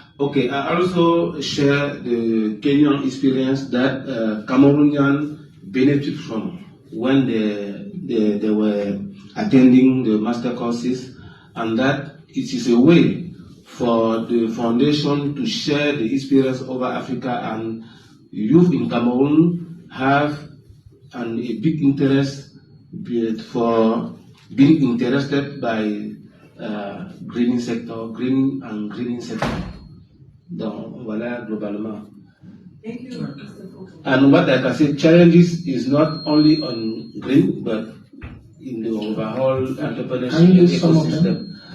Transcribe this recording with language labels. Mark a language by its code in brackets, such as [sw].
[en] Okay, I also share the Kenyan experience that Cameroonians benefit from when they were attending the master courses, and that it is a way for the foundation to share the experience over Africa, and youth in Cameroon have a big interest for being interested by greening sector, green and greening sector. [fr] Donc, voilà globalement. [en] Thank you. And what I can say, challenges is not only on green, but in the overall entrepreneurship ecosystem.